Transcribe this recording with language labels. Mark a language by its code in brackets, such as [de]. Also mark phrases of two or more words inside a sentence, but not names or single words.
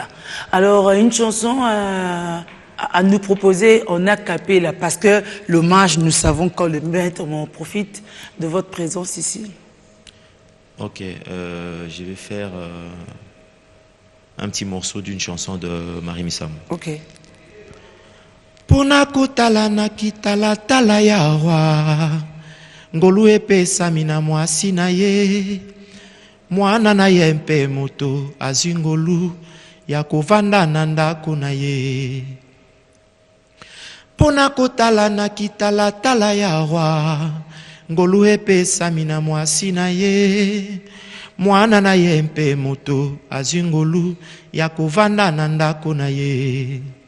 [fr] Alors, une chanson à nous proposer en a cappella, parce que l'hommage, nous savons quand le maître, on profite de votre présence ici. Ok, je vais faire un petit morceau d'une chanson de Marie Missamou. Ok. [ln] Pona kotala na kitala tala yawa ngolu epesa mina mwasi na ye mwana na ye mpe moto azwi ngolu ya kovanda na ndako na ye. Pona kotala na kitala tala yawa ngolu epesa mina mwasi na ye mwana na ye mpe moto azwi ngolu ya kovanda na ndako na ye.